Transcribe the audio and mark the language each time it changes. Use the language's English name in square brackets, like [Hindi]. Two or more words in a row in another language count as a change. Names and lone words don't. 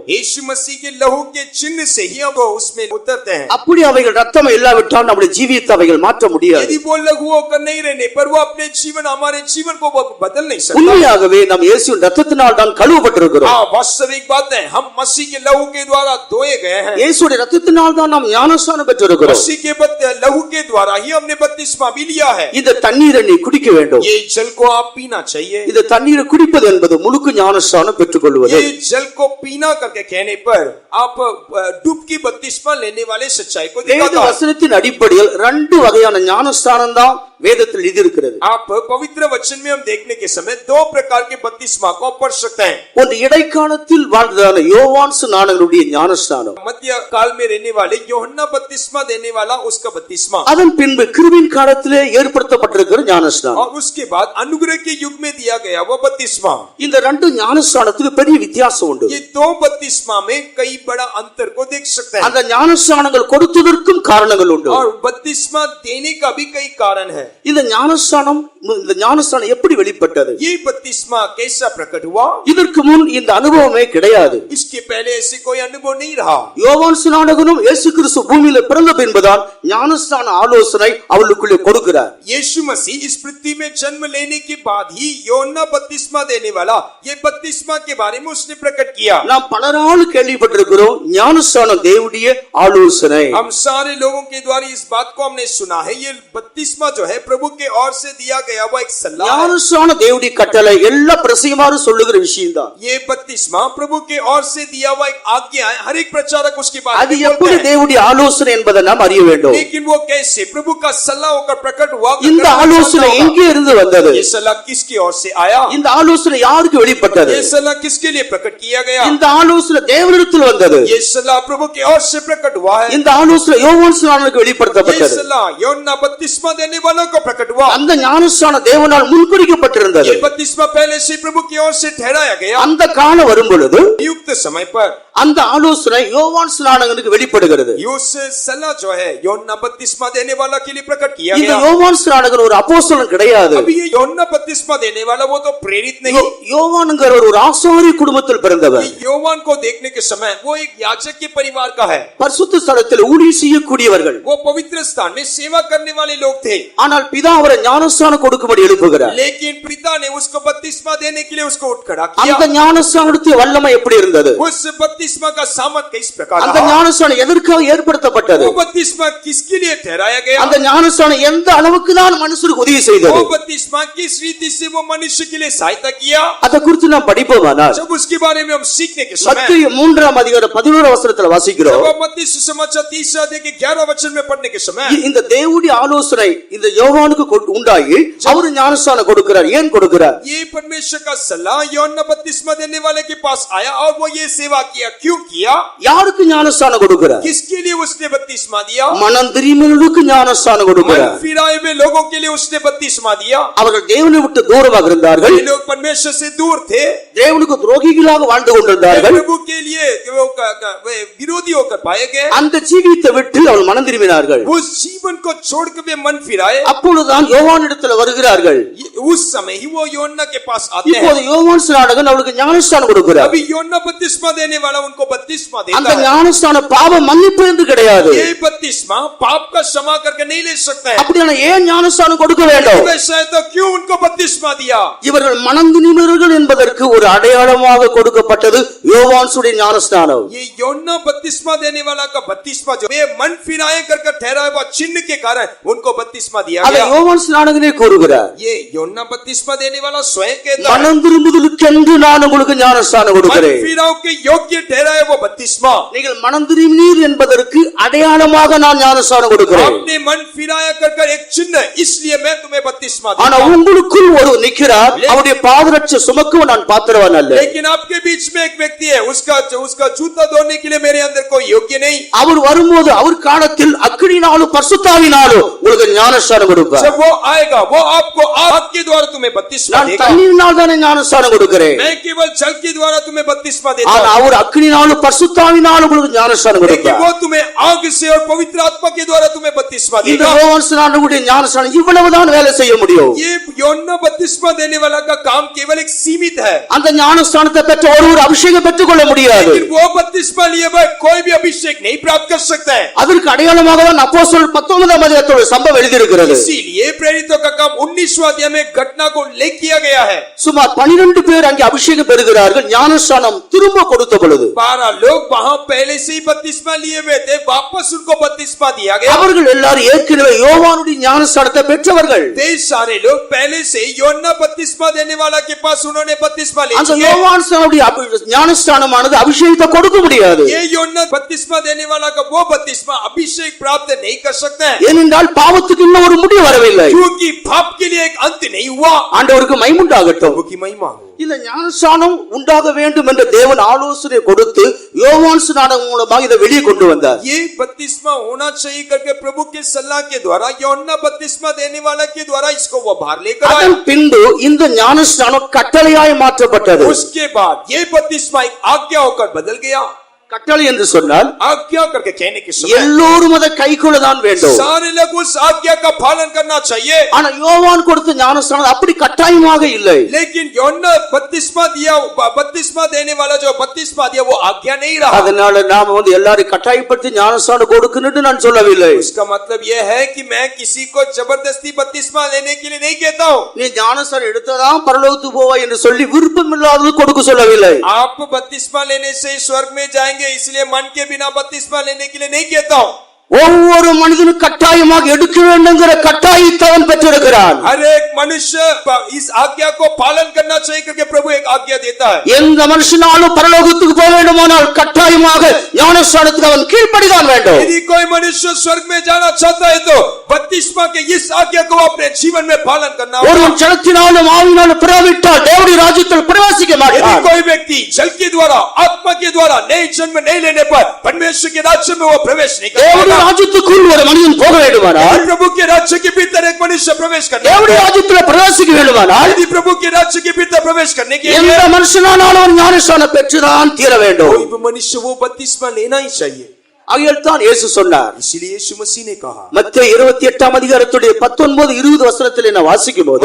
[Hindi] यीशु मसीह के लहू के चिन्ह से ही हम उसमें उतरते हैं. [Tamil] அப்படி அவைகள் ரத்தம் இல்லாவிட்டால் நம்முடைய ஜீவியத்தை அவைகள் மாற்ற முடியாது. [Hindi] यदि वो लहू होकर नहीं रहने पर वो अपने जीवन हमारे जीवन को बदल नहीं सकता. [Tamil] உண்மையாகவே நாம் இயேசுவின் ரத்தத்தினால் தான் கழுவப்பட்டிருக்கிறோம். [Hindi] हाँ, वास्तविक बात है, हम मसीह के लहू के द्वारा धोए गए हैं. [Tamil] இயேசுடைய ரத்தத்தினால் தான் நாம் ஞானஸ்நானம் பெற்றிருக்கிறோம். [Hindi] मसीह के लहू के द्वारा ही हमने बपतिस्मा भी लिया है. [Tamil] இந்த தண்ணீரை நீ குடிக்க வேண்டும். [Hindi] ये जल को आप पीना चाहिए. [Tamil] இந்த தண்ணீரை குடிப்பது என்பது முழுக்க ஞானஸ்நானம் பெற்றுக்கொள்வது. [Hindi] ये जल को पीना करके कहने पर आप डुबकी बपतिस्मा लेने वाले सच्चाई को வேத दिखाता है. [Tamil] வசனத்தின் அடிப்படையில் ரெண்டு வகையான ஞானஸ்நானம் தான் வேதத்தில் எழுதியிருக்கிறது. [Hindi] आप पवित्र वचन में हम देखने के समय दो प्रकार के बपतिस्मा को पढ़ सकते हैं. [Tamil] ஒன்று இடைக்காலத்தில் வாழ்ந்ததான யோவான் ஸ்நானகனுடைய ஞானஸ்நானம். [Hindi] मध्य काल में रहने वाले யோहन्ना बपतिस्मा देने वाला उसका बपतिस्मा. [Tamil] அதன் பின்பு கிருபையின் காலத்திலே ஏற்படுத்தப்பட்டிருக்கிற ஞானஸ்நானம். [Hindi] और उसके बाद अनुग्रह के युग में दिया गया वो बपतिस्मा. [Tamil] இந்த ரெண்டு ஞானஸ்நானத்துக்கு பெரிய வித்தியாசம் உண்டு. [Hindi] ये दो बपतिस्मा में कई बड़ा अंतर को देख सकते हैं. [Tamil] அந்த ஞானஸ்நானங்கள் கொடுத்ததற்கும் காரணங்கள் உண்டு. [Hindi] और बपतिस्मा देने का भी कई कारण है. [Tamil] இந்த ஞானஸ்நானம் எப்படி வெளிப்பட்டது? [Hindi] ये बपतिस्मा कैसा प्रकट हुआ? [Tamil] இதற்கு முன் இந்த அனுபவமே கிடையாது. [Hindi] इसके पहले ऐसे कोई अनुभव नहीं रहा. [Tamil] யோவான் ஸ்நானகனும் இயேசு கிறிஸ்து பூமியில பிறந்த பின்புதான் ஞானஸ்நான ஆலோசனை அவளுக்குள்ளே கொடுக்கிறார். [Hindi] यीशु मसीह इस पृथ्वी में जन्म लेने के बाद ही யோहन्ना बपतिस्मा देने वाला ये बपतिस्मा के बारे में उसने प्रकट किया. [Tamil] நாம் பலரால் கேள்விப்பட்டிருக்கிறோம் ஞானஸ்நானம் தேவனுடைய ஆலோசனை. [Hindi] हम सारे लोगों के द्वारा इस बात को हमने सुना है. ये बपतिस्मा जो है प्रभु के ओर से दिया गया वो एक सलाह है. [Tamil] ஞானஸ்நான தேவனுடைய கட்டளை எல்லா பிரசங்கமாரும் சொல்லுகிற விஷயம்தான். [Hindi] ये बपतिस्मा प्रभु के ओर से दिया हुआ एक आज्ञा है. हर एक प्रचारक उसके बारे அது में எப்படி बोलते हैं. [Tamil] தேவனுடைய ஆலோசனை என்பதை நாம் அறிய வேண்டும். [Hindi] लेकिन वो कैसे प्रभु का सलाह होकर प्रकट हुआ? [Tamil] இந்த ஆலோசனை எங்கே இருந்து வந்தது? [Hindi] ये सलाह किसकी ओर से आया? [Tamil] இந்த ஆலோசனை யாருக்கு வெளிப்பட்டது? [Hindi] ये सलाह किसके लिए प्रकट किया गया? [Tamil] இந்த ஆலோசனை தேவனிடத்தில் வந்தது. [Hindi] ये सलाह प्रभु की ओर से प्रकट हुआ है. [Tamil] இந்த ஆலோசனை யோவான் ஸ்நானனுக்கு ये வெளிப்படுத்தப்பட்டது. [Hindi] सलाह யோहन्ना बपतिस्मा देने वालों को प्रकट हुआ. [Tamil] அந்த ஞானஸ்நானம் தேவனால் முன்குறிக்கப்பட்டிருந்தது. [Hindi] ये बपतिस्मा पहले से प्रभु की ओर से ठहराया गया. [Tamil] அந்த காலம் வரும் பொழுது [Hindi] युक्त समय पर [Tamil] அந்த ஆலோசனை யோவான் ஸ்நானகனுக்கு வெளிப்படுகிறது. [Hindi] उस सलाह जो है யோहन्ना बपतिस्मा देने वाला के लिए प्रकट किया இந்த गया. [Tamil] யோவான் ஸ்நானகன் ஒரு அப்போஸ்தலன் கிடையாது. [Hindi] अभी ये யோहन्ना बपतिस्मा देने वाला वो तो प्रेरित नहीं. [Tamil] யோவான்ங்கிற ஒரு ஆசாரிய குடும்பத்தில் பிறந்தவர். [Hindi] ये योवान को देखने के समय वो एक याजक के परिवार का है. [Tamil] பரிசுத்த ஸ்தலத்தில் ஊழியம் செய்யக்கூடியவர்கள். [Hindi] वो पवित्र स्थान में सेवा करने वाले लोग थे. [Tamil] ஆனால் பிதா அவரை ஞானஸ்நானம் கொடுக்கும்படி எழுப்புகிறார். [Hindi] लेकिन पिता ने उसको बपतिस्मा देने के लिए उसको उठ खड़ा किया. [Tamil] அந்த ஞானஸ்நானத்துடைய வல்லமை எப்படி இருந்தது? [Hindi] उस बपतिस्मा का सामर्थ किस प्रकार அந்த था? [Tamil] ஞானஸ்நானம் எதற்காக ஏற்படுத்தப்பட்டது? [Hindi] वो बपतिस्मा किसके लिए ठहराया गया? [Tamil] அந்த ஞானஸ்நானம் எந்த அளவுக்கு தான் மனுஷருக்கு உதவி செய்தது? [Hindi] वो बपतिस्मा किस रीति से वो मनुष्य के लिए सहायता किया? [Tamil] அதை குறித்து நாம் படிப்போமானால் [Hindi] जब उसके बारे में हम सीखने के समय [Tamil] மத்தேயு 3ஆம் அதிகாரம் 11ஆம் வசனத்தில் வாசிக்கிறோம். [Hindi] जब हम मत्ती सुसमाचार 3 अध्याय के 11 वचन में पढ़ने के समय [Tamil] இந்த தேவனுடைய ஆலோசனை இந்த யோவானுக்கு உண்டாகி அவர் ஞானஸ்நானம் கொடுக்கிறார். ஏன் கொடுக்கிறார்? [Hindi] ये परमेश्वर का सलाह யோहन्ना बपतिस्मा देने वाले के पास आया और वो ये सेवा किया. क्यों किया? [Tamil] யாருக்கு ஞானஸ்நானம் கொடுக்கிறார்? [Hindi] किसके लिए उसने बपतिस्मा दिया? [Tamil] மனம் திரும்பினவர்களுக்கு ஞானஸ்நானம் கொடுக்கிறார். [Hindi] मन फिराए हुए लोगों के लिए उसने बपतिस्मा दिया. [Tamil] அவர்கள் தேவனை விட்டு தூரமாக இருந்தார்கள். [Hindi] ये लोग परमेश्वर से दूर थे. [Tamil] தேவனுக்கு துரோகிகளாக வாழ்ந்து கொண்டிருந்தார்கள். [Hindi] प्रभु के लिए वे विरोधी होकर पाए गए. [Tamil] அந்த ஜீவியத்தை விட்டு அவர்கள் மனம் திரும்பினார்கள். [Hindi] उस जीवन को छोड़कर वे मन फिराए. [Tamil] அப்பொழுதுதான் யோவானிடத்தில் வருகிறார்கள். [Hindi] उस समय ही वो யோहन्ना के पास आते हैं. [Tamil] இப்போது யோவான் ஸ்நானகன் அவளுக்கு ஞானஸ்நானம் கொடுக்கிறார். [Hindi] अभी யோहन्ना बपतिस्मा देने वाला उनको बपतिस्मा देता அந்த है. [Tamil] ஞானஸ்நானம் பாவ மன்னிப்பு என்று கிடையாது. [Hindi] ये बपतिस्मा पाप का क्षमा करके नहीं ले सकता है. [Tamil] அப்படியான ஏன் ஞானஸ்நானம் கொடுக்க வேண்டும்? [Hindi] वैसा है तो क्यों उनको बपतिस्मा दिया? [Tamil] இவர்கள் மனம் திரும்பினவர்கள் என்பதற்கு ஒரு அடையாளமாக கொடுக்கப்பட்டது யோவானுடைய ஞானஸ்நானம். [Hindi] ये யோहन्ना बपतिस्मा देने वाला का बपतिस्मा जो वे मन फिराए कर ठहराया हुआ चिन्ह के कारण उनको बपतिस्मा दिया அதை गया. [Tamil] யோவான் ஸ்நானகனே கூறுகிறார். [Hindi] ये யோहन्ना बपतिस्मा देने वाला स्वयं कहता है. [Tamil] மனம் திரும்புதலுக்கென்று நான் உங்களுக்கு ஞானஸ்நானம் मन கொடுக்கிறேன். [Hindi] फिराव के योग्य ठहराया वो बपतिस्मा. [Tamil] நீங்கள் மனம் திரும்பினீர் என்பதற்கு அடையாளமாக நான் ஞானஸ்நானம் கொடுக்கிறேன். [Hindi] आपने मन फिराया कर एक चिन्ह, इसलिए मैं तुम्हें बपतिस्मा ஆனா दूंगा. [Tamil] உங்களுக்குள் ஒரு நிற்கிறார். அவருடைய பாதரட்சை சுமக்கவும் நான் பாத்திரவான் அல்ல. [Hindi] लेकिन आपके बीच में एक व्यक्ति है, उसका जूता धोने के लिए मेरे अंदर कोई योग्य नहीं. [Tamil] அவர் வரும்போது அவர் காலத்தில் அக்கினினாலும் பரிசுத்தாவினாலும் உங்களுக்கு ஞானஸ்நானம் கொடுப்பார். [Hindi] जब वो आएगा वो आपको आग के द्वारा तुम्हें बपतिस्मा நான் देगा. [Tamil] தண்ணீரினால் தானே ஞானஸ்நானம் கொடுக்கிறேன். [Hindi] मैं केवल जल के द्वारा तुम्हें बपतिस्मा देता ஆனா हूं, [Tamil] அவர் அக்கினினாலும் பரிசுத்தாவினாலும் உங்களுக்கு ஞானஸ்நானம் लेकिन கொடுப்பார். [Hindi] वो तुम्हें आग से और पवित्र आत्मा के द्वारा तुम्हें बपतिस्मा இந்த देगा. [Tamil] யோவான் ஸ்நானனுடைய ஞானஸ்நானம் இவ்வளவுதான் வேலை செய்ய முடியும். [Hindi] ये யோன்னா बपतिस्मा देने वाला का काम केवल एक सीमित है, [Tamil] அந்த ஞானஸ்நானத்தை பெற்ற ஒருவர் அபிஷேகம் பெற்றுக் கொள்ள முடியாது. [Hindi] लेकिन वो बपतिस्मा लिए हुए कोई भी अभिषेक नहीं प्राप्त कर सकता है. [Tamil] அதற்கு அடையாளமாக தான் அப்போஸ்தலர் 19ஆம் அதிகாரத்தோட சம்பவம் எழுதியிருக்கிறது. [Hindi] इसीलिए प्रेरितों का काम 19वां अध्याय में घटना को उल्लेख किया गया है. [Tamil] சுமார் 12 பேர் அங்கே அபிஷேகம் பெறுகிறார்கள். ஞானஸ்நானம் திரும்ப கொடுத்த பொழுது [Hindi] 12 लोग वहां पहले से ही बपतिस्मा लिए हुए थे, वापस उनको बपतिस्मा दिया गया. [Tamil] அவர்கள் எல்லாரும் ஏற்கனவே யோவானுடைய ஞானஸ்நானத்தை பெற்றவர்கள். [Hindi] वे सारे लोग पहले से योना बपतिस्मा देने वाला के पास उन्होंने बपतिस्मा ले அந்த लिया. [Tamil] யோவான் ஸ்நானனுடைய ஞானஸ்நானமானது அபிஷேகத்தை கொடுக்க முடியாது. [Hindi] ये योना बपतिस्मा देने वाला का वो बपतिस्मा अभिषेक प्राप्त नहीं कर सकता है, [Tamil] ஏனென்றால் பாவத்துக்கு இன்னும் ஒரு முடிவு வரவில்லை. [Hindi] क्योंकि पाप के लिए एक अंत नहीं हुआ. [Tamil] ஆண்டவருக்கு மகிமை உண்டாகட்டும். [Hindi] प्रभु की महिमा हो. [Tamil] இந்த ஞானஸ்நானம் உண்டாக வேண்டும் என்று தேவன் ஆலோசனை கொடுத்து யோவான் ஸ்நானம் மூலமாக இதை வெளியே கொண்டு வந்தார். [Hindi] ये बपतिस्मा होना चाहिए करके प्रभु के सलाह के द्वारा योना बपतिस्मा देने वाला के द्वारा इसको वो बाहर लेकर आया. [Tamil] அதன் பின்பு இந்த ஞானஸ்நானம் கட்டளையாய் மாற்றப்பட்டது. [Hindi] उसके बाद ये बपतिस्मा एक आज्ञा होकर बदल गया. [Tamil] கட்டளை என்று சொன்னால் [Hindi] आज्ञा करके कहने के समय [Tamil] எல்லோரும் அதை கைக்கொள்ளதான் வேண்டும். [Hindi] सारे लोग उस आज्ञा का पालन करना चाहिए. [Tamil] ஆனா யோவான் கொடுத்த ஞானஸ்நானம் அப்படி கட்டாயமாக இல்லை. [Hindi] लेकिन योना बपतिस्मा देने वाला जो बपतिस्मा दिया वो आज्ञा नहीं रहा. [Tamil] அதனால நாம எல்லாரும் கட்டாயப்படுத்தி ஞானஸ்நானம் கொடுக்கணும்னு நான் சொல்லவில்லை. [Hindi] इसका मतलब यह है कि मैं किसी को जबरदस्ती बपतिस्मा लेने के लिए नहीं कहता हूँ. [Tamil] நீ ஞானஸ்நானம் எடுத்ததான் பரலோகத்துக்கு போவாய் என்று சொல்லி விருப்பம் இல்லாதது கொடுக்க சொல்லவில்லை. [Hindi] आप बपतिस्मा लेने से स्वर्ग में जाएंगे इसलिए मन के बिना बपतिस्मा लेने के लिए नहीं कहता हूँ. [Tamil] ஒவ்வொரு மனிதனும் கட்டாயமாக எடுக்க வேண்டும்ங்கிற கட்டாயத்தை அவன் பெற்றிருக்கிறான். [Hindi] हर एक मनुष्य इस आज्ञा को पालन करना चाहिए करके प्रभु एक आज्ञा देता है. [Tamil] எந்த மனுஷனாலும் பரலோகத்துக்கு போக வேண்டுமானால் கட்டாயமாக ஞானஸ்நானத்துக்கு அவன் கீழ்ப்படிதான் வேண்டும். [Hindi] यदि कोई मनुष्य स्वर्ग में जाना चाहता है तो बपतिस्मा के इस आज्ञा को अपने जीवन में पालन करना होगा. [Tamil] ஒருவன் ஜலத்தினாலும் ஆவியினாலும் பிறவிட்டால் தேவனுடைய ராஜ்யத்தில் பிரவேசிக்க यदि மாட்டான். [Hindi] कोई व्यक्ति जल के द्वारा आत्मा के द्वारा नए जन्म नहीं लेने पर परमेश्वर के राज्य में वो प्रवेश नहीं कर தேவனுடைய पाएगा. [Tamil] ராஜ்யத்துக்குள் ஒரு மனிதன் போக வேண்டுமானால், [Hindi] प्रभु के राज्य के भीतर एक मनुष्य प्रवेश करने [Tamil] தேவனுடைய ராஜ்யத்தில் பிரவேசிக்க வேண்டுமானால் [Hindi] यदि प्रभु के राज्य के भीतर प्रवेश करने के लिए [Tamil] எந்த மனுஷனானாலும் அவன் ஞானஸ்நானம் பெற்றுதான் தீர வேண்டும். [Hindi] कोई भी मनुष्य वो बपतिस्मा लेना ही चाहिए. [Tamil] ஆகையால் தான் இயேசு சொன்னார். [Hindi] इसीलिए यीशु मसीह ने कहा [Tamil] மத்தேயு 28ஆம் அதிகாரத்துடைய 19-20 வசனத்தில் நான் வாசிக்கும் போது,